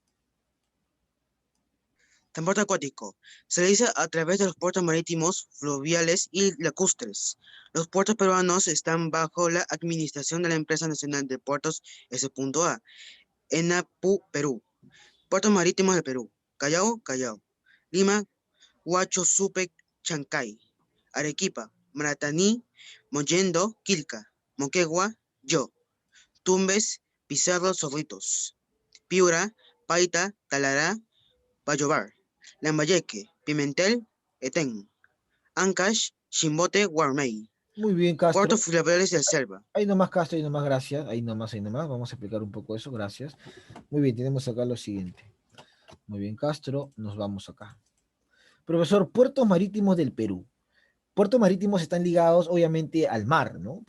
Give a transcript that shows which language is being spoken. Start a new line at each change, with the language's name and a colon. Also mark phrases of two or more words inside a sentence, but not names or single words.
Spanish: Transporte acuático. Se realiza a través de los puertos marítimos, fluviales y lacustres. Los puertos peruanos están bajo la administración de la Empresa Nacional de Puertos S.A. ENAPU, Perú. Puertos marítimos de Perú. Callao, Callao. Lima, Huacho, Supe, Chancay. Arequipa, Marataní, Mollendo, Quilca. Moquegua, Yo. Tumbes, Pizarro, Zorritos. Piura, Paita, Talará, Bayobar. Lambayeque, Pimentel, Etén. Ancash, Chimbote, Guarmey. Muy bien, Castro. Puertos fluviales de Selva. Ahí nomás, Castro, ahí nomás, gracias. Ahí nomás, ahí nomás. Vamos a explicar un poco eso, gracias. Muy bien, tenemos acá lo siguiente. Muy bien, Castro, nos vamos acá. Profesor, puertos marítimos del Perú. Puertos marítimos están ligados, obviamente, al mar, ¿no?